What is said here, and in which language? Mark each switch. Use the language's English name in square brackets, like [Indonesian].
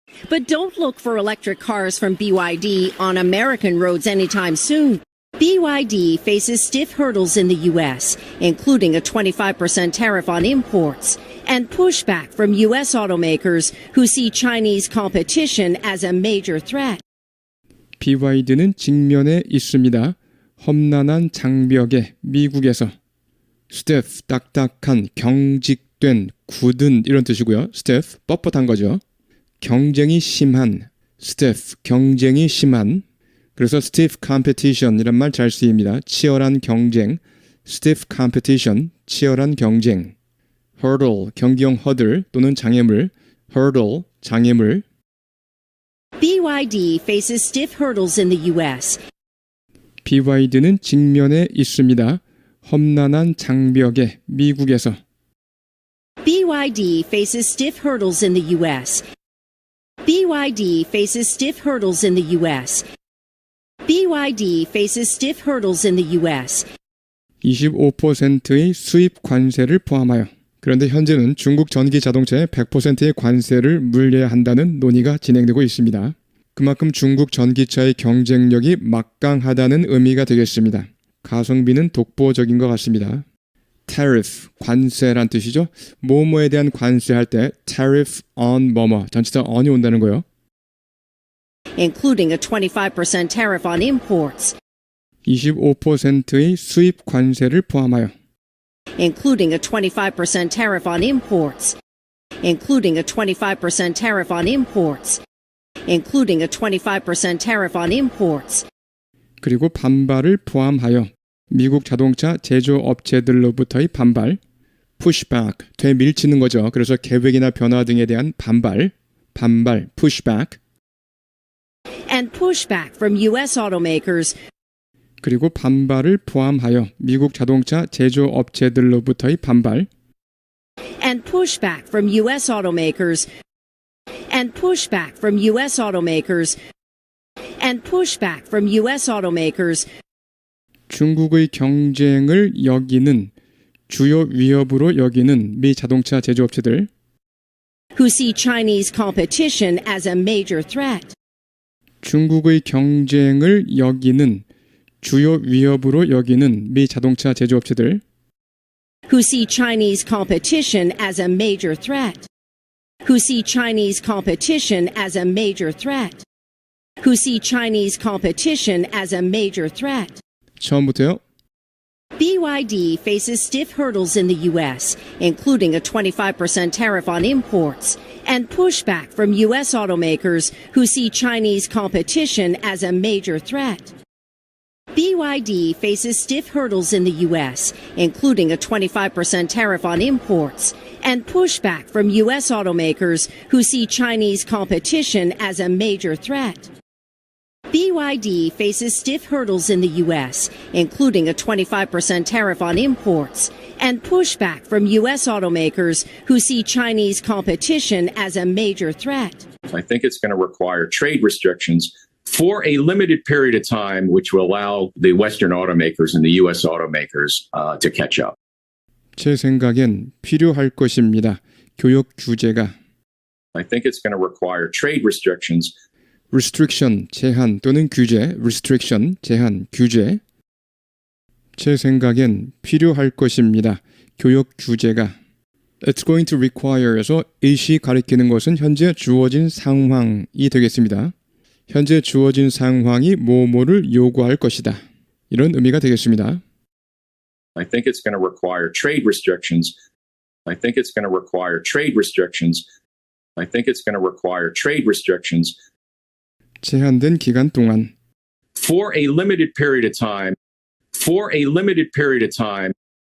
[English] But don't look for electric cars from BYD on American roads anytime soon. BYD faces stiff hurdles in the U.S., including a 25% tariff on imports, and pushback from U.S. automakers who see Chinese competition as a major threat. [Korean] BYD는 직면에 있습니다. 험난한 장벽에 미국에서 stiff, 딱딱한, 경직된, 굳은 이런 뜻이고요. stiff, 뻣뻣한 거죠. 경쟁이 심한, stiff, 경쟁이 심한. 그래서 [English] stiff competition [Korean] 이란 말 잘 쓰입니다. 치열한 경쟁, stiff competition, 치열한 경쟁. hurdle, 경기용 허들 또는 장애물, hurdle, 장애물. [English] BYD faces stiff hurdles in the U.S. [Korean] BYD는 직면에 있습니다. 험난한 장벽에 미국에서. [English] BYD faces stiff hurdles in the U.S. BYD faces stiff hurdles in the U.S. BYD faces stiff hurdles in the U.S. [Korean] 25%의 수입 관세를 포함하여. 그런데 현재는 중국 전기 자동차에 100%의 관세를 물려야 한다는 논의가 진행되고 있습니다. 그만큼 중국 전기차의 경쟁력이 막강하다는 의미가 되겠습니다. 가성비는 독보적인 것 같습니다. tariff, 관세란 뜻이죠. 뭐뭐에 대한 관세할 때 [English] tariff on [Korean] 뭐뭐, 전치사 on이 온다는 거예요. [English] including a 25% tariff on imports, [Korean] 25%의 수입 관세를 포함하여. [English] including a 25% tariff on imports, including a 25% tariff on imports, including a 25% tariff on imports. [Korean] 그리고 반발을 포함하여 미국 자동차 제조업체들로부터의 반발, pushback, 되밀치는 거죠. 그래서 계획이나 변화 등에 대한 반발, pushback. [English] And pushback from U.S. automakers [Korean] 그리고 반발을 포함하여 미국 자동차 제조업체들로부터의 반발. [English] and pushback from U.S. automakers and pushback from U.S. automakers and pushback from U.S. automakers. [Korean] 중국의 경쟁을 여기는 주요 위협으로 여기는 미 자동차 제조업체들. [English] who see Chinese competition as a major threat. 중국의 경쟁을 여기는 주요 위협으로 여기는 미 자동차 제조업체들. who see Chinese competition as a major threat. who see Chinese competition as a major threat. who see Chinese competition as a major threat. [Korean] 처음부터요. [English] BYD faces stiff hurdles in the U.S., including a 25% tariff on imports, and pushback from U.S. automakers who see Chinese competition as a major threat. BYD faces stiff hurdles in the U.S., including a 25% tariff on imports, and pushback from U.S. automakers who see Chinese competition as a major threat. BYD faces stiff hurdles in the U.S., including a 25% tariff on imports, and pushback from U.S. automakers who see Chinese competition as a major threat. I think it's going to require trade restrictions for a limited period of time, which will allow the Western automakers and the U.S. automakers to catch up. [Korean] 제 생각엔 필요할 것입니다. 교역 규제가. [English] I think it's going to require trade restrictions. [Korean] restriction, 제한 또는 규제, restriction, 제한, 규제. 제 생각엔 필요할 것입니다. 교역 규제가. [English] It's going to require [Korean] 에서 it이 가리키는 것은 현재 주어진 상황이 되겠습니다. 현재 주어진 상황이 뭐뭐를 요구할 것이다. 이런 의미가 되겠습니다. [English] I think it's going to require trade restrictions. I think it's going to require trade restrictions. I think it's going to require trade restrictions. [Korean] 제한된 기간 동안. [English] For a limited period of time. For a limited period of time.